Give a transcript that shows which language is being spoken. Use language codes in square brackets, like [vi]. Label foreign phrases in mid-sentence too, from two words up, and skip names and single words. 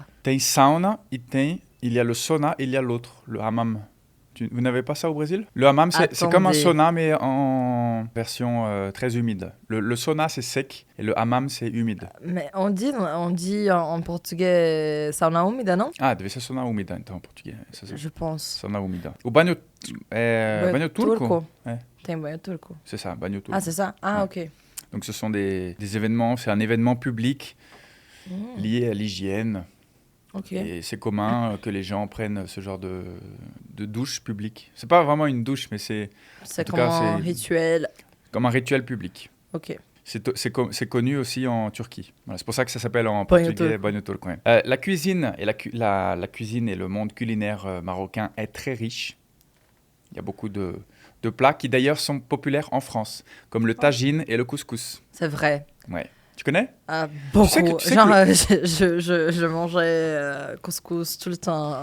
[pt] Tem sauna [fr] et il y a le sauna et il y a l'autre, le hammam. Vous n'avez pas ça au Brésil? Le hammam, c'est comme un Attendez. sauna, mais en version très humide. Le sauna, c'est sec et le hammam, c'est humide. Mais on dit en portugais [pt] sauna úmida, [fr] non? [pt] Ah, deve ser sauna úmida, então, em português. [fr] Je pense. [pt] Sauna úmida. O banho, banho turco? Ouais, Tem banho turco. [fr] c'est ça, [pt] banho turco. [fr] Ah, c'est ça? Ah, Ouais. ok. Donc, ce sont des événements, c'est un événement public Hmm. lié à l'hygiène. Ok. Et c'est commun que les gens prennent ce genre de douche publique. C'est pas vraiment une douche, mais c'est C'est en tout comme cas, un c'est- rituel. comme un rituel public. Ok. C'est connu aussi en Turquie. Voilà, c'est pour ça que ça s'appelle en [pt] Banho [fr] portugais [pt] turco. banho turco. [fr] Ouais. La cuisine et la cuisine et le monde culinaire marocain est très riche. Il y a beaucoup de plats qui d'ailleurs sont populaires en France, comme le tagine et le couscous. C'est vrai. Ouais. Tu connais? Ah, beaucoup. tu sais Genre, que je mangeais couscous tout le temps